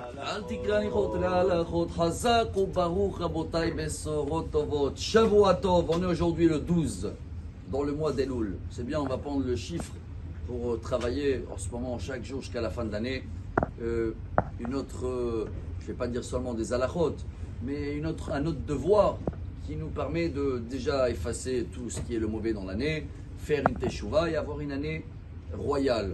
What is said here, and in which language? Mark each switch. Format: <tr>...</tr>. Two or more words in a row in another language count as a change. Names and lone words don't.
<he>אל תקרא ניחות להלכות, חזק וברוך רבותיי בשורות טובות. שבוע טוב,</he> <fr>on est aujourd'hui le 12, dans le mois d'Elul. C'est bien, on va prendre le chiffre pour travailler en ce moment, chaque jour jusqu'à la fin de l'année. Une autre, je ne vais pas dire seulement des halachot, mais un autre devoir qui nous permet de déjà effacer tout ce qui est le mauvais dans l'année, faire une teshuva et avoir une année royale.</fr>